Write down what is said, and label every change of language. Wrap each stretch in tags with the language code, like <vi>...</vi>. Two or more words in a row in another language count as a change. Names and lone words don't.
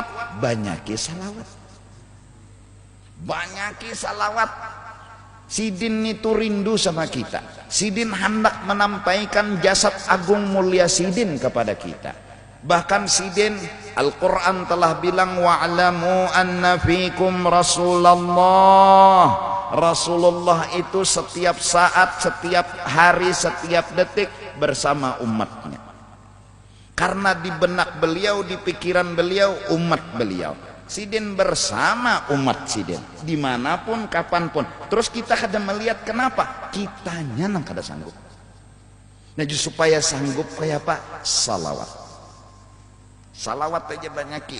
<bjn>Banyaki salawat. Banyaki salawat. Sidin itu rindu sama kita. Sidin hendak menampaikan jasad agung mulia Sidin kepada kita. Bahkan Sidin, Al-Quran telah bilang</bjn> <ar>واعلموا أن فيكم رسول الله.</ar> <bjn>Rasulullah itu setiap saat, setiap hari, setiap detik bersama umatnya. Karena di benak beliau, di pikiran beliau, umat beliau. Sidin bersama umat Sidin dimanapun, kapanpun. Terus kita kada melihat kenapa? Kitanya nang kada sanggup. Nah supaya sanggup kayak apa? Salawat. Salawat aja banyaki.</bjn>